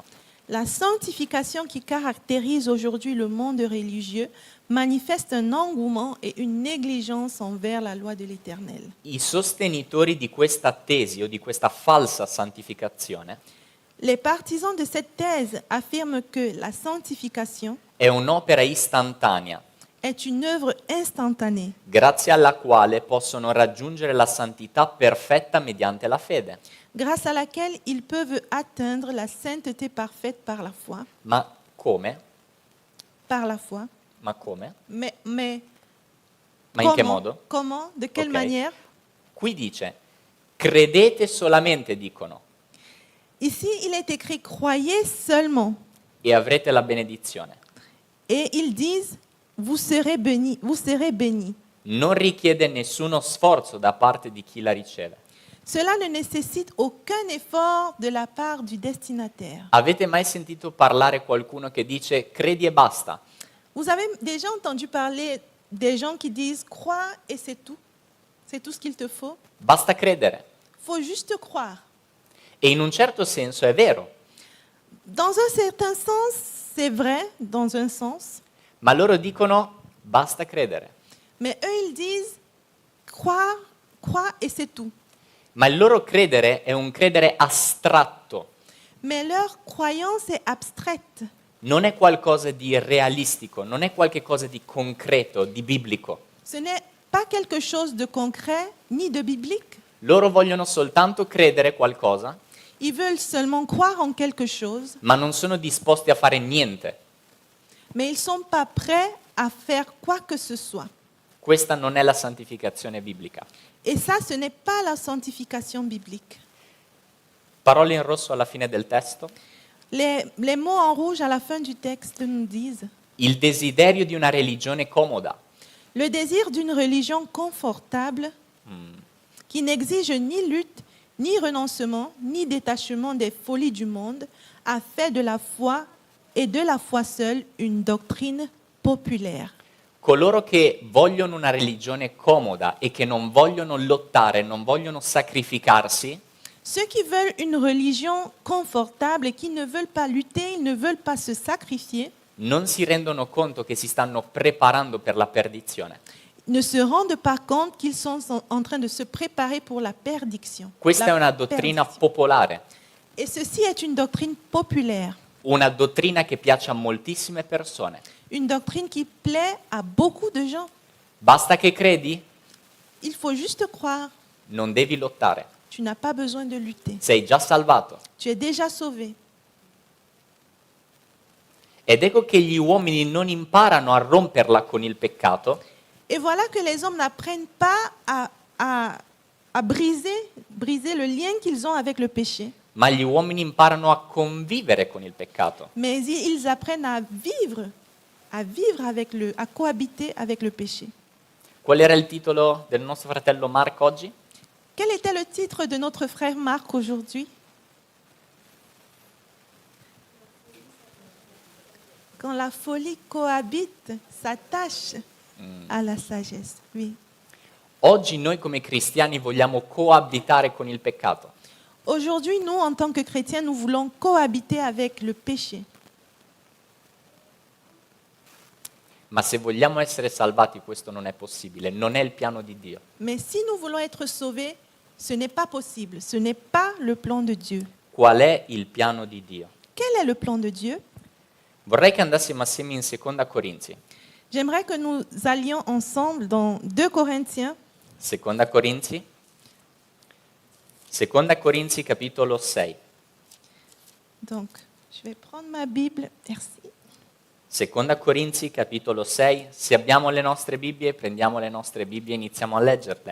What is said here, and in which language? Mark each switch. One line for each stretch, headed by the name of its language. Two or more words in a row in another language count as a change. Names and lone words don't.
French: la sanctification qui caractérise aujourd'hui le monde religieux manifeste un engouement et une négligence envers la loi de l'Éternel.
Italian: I sostenitori di questa tesi o di questa falsa santificazione
French: Les partisans de cette thèse affirment que la sanctification
Italian: è un'opera istantanea,
French: est une œuvre instantanée,
Italian: grazie alla quale possono raggiungere la santità perfetta mediante la fede.
French: grâce à laquelle ils peuvent atteindre la sainteté parfaite par la foi.
Italian: Ma come?
French: Par la foi.
Italian: Ma come?
French: Mais
Italian: Ma in che modo?
French: Comment? De quelle Ok. manière?
Italian: Qui dice, credete solamente, dicono,
French: Ici, il est écrit: croyez seulement.
Italian: e avrete la benedizione.
French: Et ils disent: vous serez bénis, vous serez bénis.
Italian: Non richiede nessuno sforzo da parte di chi la riceve.
French: Cela ne nécessite aucun effort de la part du destinataire.
Italian: Avete mai sentito parlare qualcuno che dice credi e basta?
French: Vous avez déjà entendu parler des gens qui disent: crois et c'est tout. C'est tout ce qu'il te faut.
Italian: Basta credere.
French: Faut juste croire.
Italian: E in un certo senso è vero,
French: Dans un certain sens, c'est vrai, dans un sens.
Italian: ma loro dicono basta credere.
French: Mais eux, ils disent: crois et c'est tout.
Italian: Ma il loro credere è un credere astratto,
French: Mais leur croyance est abstraite.
Italian: non è qualcosa di realistico, non è qualcosa di concreto, di biblico.
French: Ce n'est pas quelque chose de concret ni de biblique.
Italian: Loro vogliono soltanto credere qualcosa,
French: Ils veulent seulement croire en quelque chose,
Italian: ma non sono disposti a fare niente.
French: mais ils ne sont pas prêts à faire quoi que ce soit.
Italian: Questa non è la santificazione biblica.
French: Et ça, ce n'est pas la sanctification biblique.
Italian: Parole in rosso alla fine del testo.
French: Les mots en rouge à la fin du texte nous disent:
Italian: Il desiderio di una religione comoda,
French: le désir d'une religion confortable qui n'exige ni lutte, ni renoncement, ni détachement des folies du monde, a fait de la foi et de la foi seule une doctrine populaire.
Italian: coloro che vogliono una religione comoda e che non vogliono lottare, non vogliono sacrificarsi,
French: Ceux qui veulent une religion confortable et qui ne veulent pas lutter, ils ne veulent pas se sacrifier,
Italian: non si rendono conto che si stanno preparando per la perdizione.
French: ne se rendent pas compte qu'ils sont en train de se préparer pour la perdition.
Italian: Questa
French: La
Italian: è una dottrina
French: perdition.
Italian: popolare,
French: Et ceci est une doctrine populaire,
Italian: una dottrina che piace a moltissime persone.
French: une doctrine qui plaît à beaucoup de gens.
Italian: Basta che credi,
French: Il faut juste croire.
Italian: non devi lottare,
French: Tu n'as pas besoin de lutter.
Italian: sei già salvato.
French: Tu es déjà sauvé.
Italian: Ed ecco che gli uomini non imparano a romperla con il peccato,
French: Et voilà que les hommes n'apprennent pas à briser le lien qu'ils ont avec le péché,
Italian: ma gli uomini imparano a convivere con il peccato.
French: mais ils apprennent à vivre à cohabiter avec le péché.
Italian: Qual era il titolo del nostro fratello Marco oggi?
French: Quel était le titre de notre frère Marc aujourd'hui? Quand la folie cohabite, s'attache à la sagesse. Oui.
Italian: Oggi noi come cristiani vogliamo coabitare con il peccato,
French: Aujourd'hui, nous, en tant que chrétiens, nous voulons cohabiter avec le péché.
Italian: ma se vogliamo essere salvati questo non è possibile, non è il piano di Dio.
French: Mais si nous voulons être sauvés, ce n'est pas possible. Ce n'est pas le plan de Dieu.
Italian: Qual è il piano di Dio?
French: Quel est le plan de Dieu?
Italian: Vorrei che andassimo assieme in Seconda Corinzi.
French: J'aimerais que nous allions ensemble dans 2 Corinthiens,
Italian: Seconda Corinzi? Seconda Corinzi capitolo 6.
French: donc je vais prendre ma Bible, merci.
Italian: Seconda Corinzi capitolo 6. Se abbiamo le nostre Bibbie, prendiamo le nostre Bibbie e iniziamo a leggerle.